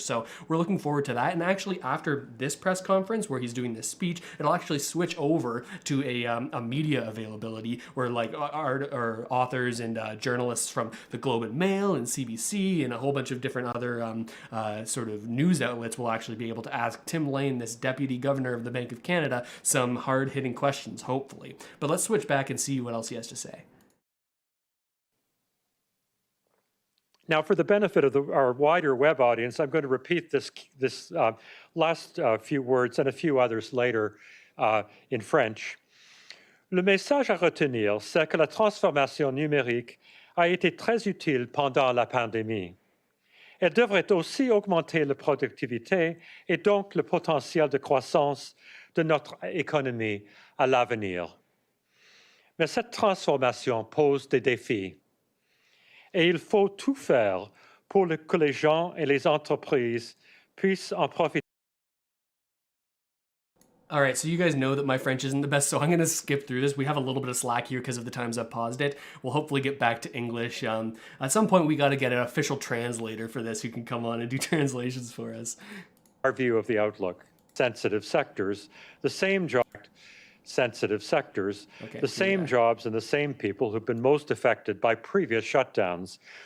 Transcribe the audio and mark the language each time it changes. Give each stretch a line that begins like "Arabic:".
English: So we're looking forward to that. And actually, after this press conference where he's doing this speech, it'll actually switch over to a media availability where like our authors and journalists from the Globe and Mail and CBC and a whole bunch of different other sort of news outlets will actually be able to ask Tim Lane, this deputy governor of the Bank of Canada, some hard-hitting questions, hopefully. But let's switch back and see what else he has to say. Now, for the benefit of our wider web audience, I'm going to repeat this last few words and a few others later in French.
French: Le message à retenir, c'est que la transformation numérique a été très utile pendant la pandémie. Elle devrait aussi augmenter la productivité et donc le potentiel de croissance de notre économie à l'avenir. Mais cette transformation pose des défis. Et il faut tout faire pour que les gens et les entreprises puissent en profiter.
English: All right, so you guys know that my French isn't the best, so I'm going to skip through this. We have a little bit of slack here because of the times I've paused it. We'll hopefully get back to English. At some point, we got to get an official translator for this who can come on and do translations for us. Our view of the outlook. Sensitive sectors, the same sensitive sectors, okay, the same jobs and the same people who've been most affected by previous shutdowns.